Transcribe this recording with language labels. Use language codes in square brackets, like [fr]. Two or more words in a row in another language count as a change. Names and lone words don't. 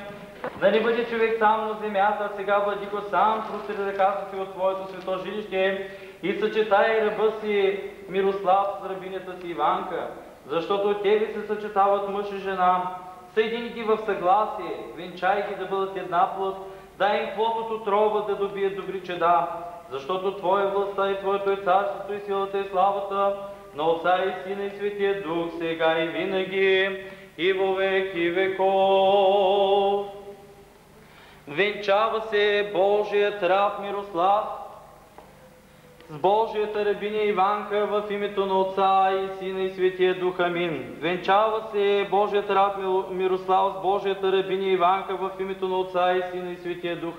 [bg] Да не бъде човек сам на земята, сега, Владико, сам простри ръката си от Твоето свето жилище и съчетай ръба си Мирослав с рабинята си Иванка, защото от Тебе се съчетават мъж и жена. Съедини ги в съгласие, венчай ги да бъдат една плът, дай им плод от отрова да добият добри чеда, защото Твоя властта и Твоето е царството и силата и славата на Отца и Сина и Светия Дух, сега и винаги и [cu] во веки веков. [bg] Венчава се Божият раб Мирослав с Божията рабиня Иванка в името на Отца и Сина и Светия Дух. Амин. Венчава се Божият раб Мирослав с Божията рабиня Иванка в името на Отца и Сина и Светия Дух.